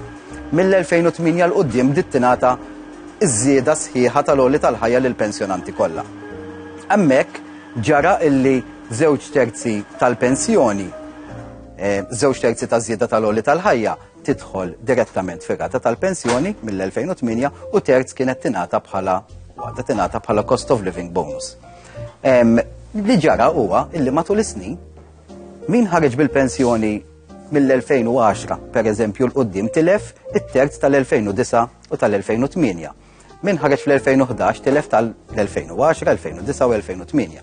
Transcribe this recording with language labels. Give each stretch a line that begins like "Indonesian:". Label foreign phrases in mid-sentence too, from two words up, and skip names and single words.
Maltese: Mill-2008 l qudiem bdiet tingħata iż-żieda sħiħa tal-olli tal-ħajja lill-pensjonanti kollha. Hemmhekk ġara illi 2/3 tal-pensjoni, 2/3 taż-żieda tal-olli tal-ħajja tidħol direttament fir-rata tal-pensjoni mill-2008 u terz kienet tingħata bħala
English: cost of living bonus.
Maltese: Li ġara huwa illi matul is-snin min ħareġ bil-pensjoni mill-2010 pereżempju l-qudiem tilef it-terz tal-2009 u tal-2008. Min ħareġ fl-2011 tilef tal-2010, 2009 u 2008.